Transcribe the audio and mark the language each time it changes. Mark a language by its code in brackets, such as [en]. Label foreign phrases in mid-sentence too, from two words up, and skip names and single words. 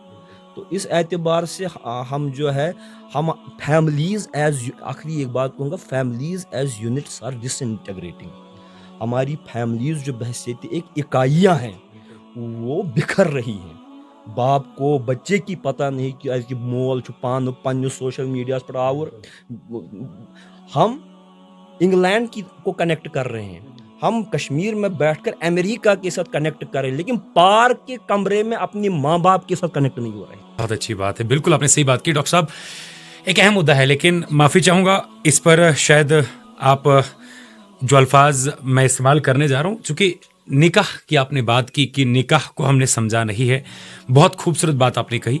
[ur] تو اس اعتبار سے ہم جو ہے ہم [en] families as, [ur] آخری ایک بات کہوں گا, [en] families as units are disintegrating. [ur] ہماری فیملیز جو بحثیت ایک اکائیاں ہیں وہ بکھر رہی ہیں. باپ کو بچے کی پتہ نہیں کہ [ks] مول چھُ پانہٕ پنٛنِس سوشل میڈیاہس پٮ۪ٹھ آوُر. [ur] ہم انگلینڈ کو کنیکٹ کر رہے ہیں, ہم کشمیر میں بیٹھ کر امریکہ کے ساتھ کنیکٹ کر رہے ہیں, لیکن پارک کے کمرے میں اپنی ماں باپ کے ساتھ کنیکٹ نہیں ہو رہے. بہت اچھی بات ہے, بالکل آپ نے صحیح بات کی ڈاکٹر صاحب. ایک اہم مدعا ہے, لیکن معافی چاہوں گا اس پر شاید آپ جو الفاظ میں استعمال کرنے جا رہا ہوں, چونکہ نکاح کی آپ نے بات کی کہ نکاح کو ہم نے سمجھا نہیں ہے, بہت خوبصورت بات آپ نے کہی.